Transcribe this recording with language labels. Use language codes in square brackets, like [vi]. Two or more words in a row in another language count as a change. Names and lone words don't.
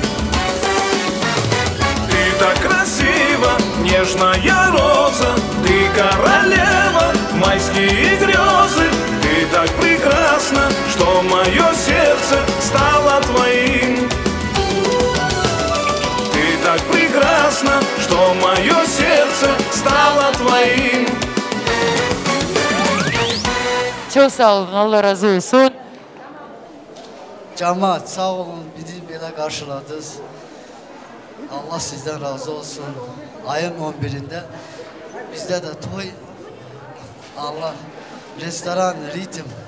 [ru] Ты так красива, нежная роза, ты королева, майские грезы. Ты так прекрасна, что мое сердце стало твоим. Ты так прекрасна, что мое сердце стало твоим. [tr] Çok sağ olun, Allah razı olsun. Cemaat sağ olun, bizi böyle karşıladınız. Allah sizden razı olsun. Ayın 11'inde bizde de toy, Allah, restoran, ritim.